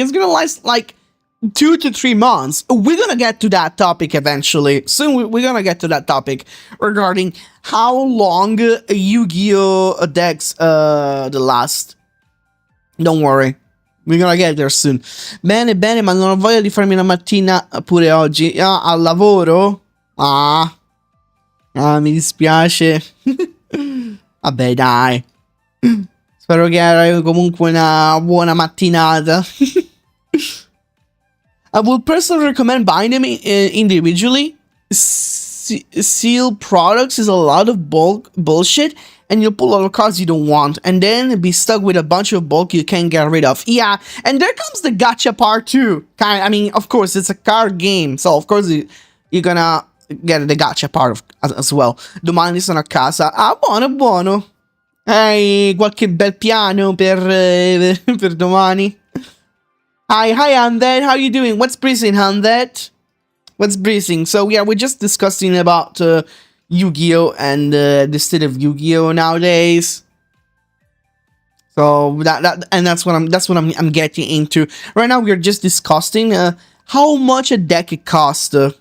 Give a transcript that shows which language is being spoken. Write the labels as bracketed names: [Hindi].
[English] It's gonna last like 2 to 3 months. We're gonna get to that topic eventually. Soon we're gonna get to that topic regarding how long Yu-Gi-Oh! Decks last. Don't worry, we're gonna get there soon. [Italian] Bene, bene, ma non ho voglia di farmi una mattina pure oggi. Al lavoro? Mi dispiace. Vabbè, dai. Spero che hai comunque una buona mattinata. [English] I would personally recommend buying them individually. Seal products is a lot of bulk bullshit, and you'll pull a lot of cards you don't want, and then be stuck with a bunch of bulk you can't get rid of. Yeah, and there comes the gacha part too. I mean, of course, it's a card game, so of course you're gonna get the gacha part as well. [Italian] Domani sono a casa. Buono, buono. Hai qualche bel piano per domani? [English] Hi, Undead. How you doing? What's breezing, Undead? What's breezing? So yeah, we're just discussing about Yu-Gi-Oh! And the state of Yu-Gi-Oh! Nowadays. So that's what I'm getting into right now. We're just discussing how much a deck it costs.